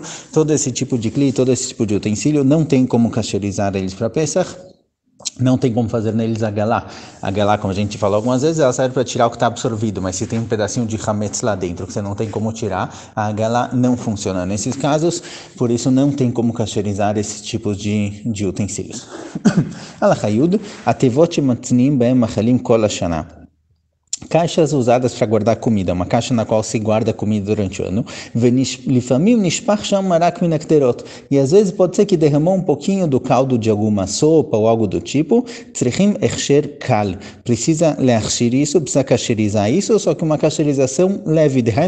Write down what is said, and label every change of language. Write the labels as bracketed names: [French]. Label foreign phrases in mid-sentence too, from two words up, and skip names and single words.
[Portuguese] Todo esse tipo de kli, todo esse tipo de utensílio, não tem como kasherizar eles para Pesach. Não tem como fazer neles agalá. Agalá, como a gente falou algumas vezes, ela serve para tirar o que está absorvido, mas se tem um pedacinho de hametz lá dentro que você não tem como tirar, a agalá não funciona nesses casos, por isso não tem como kasherizar esses tipos de utensílios. [Hebrew] הלכה יוד התבות מתנים בהם מאכלים כל השנה. [Portuguese] Caixas usadas para guardar comida, uma caixa na qual se guarda comida durante o ano. E às vezes pode ser que derramou um pouquinho do caldo de alguma sopa ou algo do tipo. Precisa leachir isso, precisa cacherizar isso, só que uma cacherização leve.